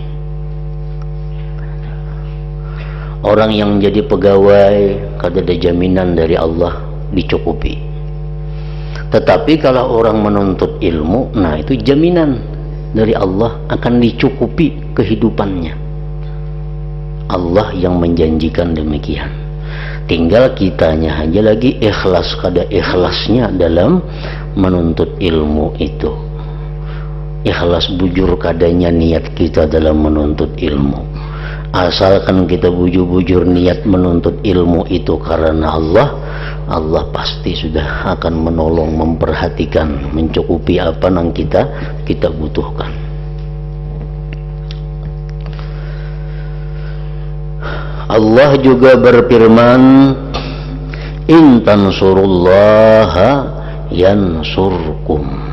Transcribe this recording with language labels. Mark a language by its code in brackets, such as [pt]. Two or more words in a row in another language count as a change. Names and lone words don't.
[id] Orang yang jadi pegawai [bjn] kada ada [id] jaminan dari Allah dicukupi. Tetapi kalau orang menuntut ilmu, nah itu jaminan dari Allah akan dicukupi kehidupannya. Allah yang menjanjikan demikian. Tinggal kitanya aja lagi ikhlas [bjn] kada ikhlasnya [id] dalam menuntut ilmu itu. [bjn] Ikhlas bujur kadanya [id] niat kita dalam menuntut ilmu. Asalkan kita bujur-bujur niat menuntut ilmu itu karena Allah, Allah pasti sudah akan menolong, memperhatikan, mencukupi apa yang kita butuhkan. [ar] Allah juga berfirman, إن تنصروا الله ينصركم.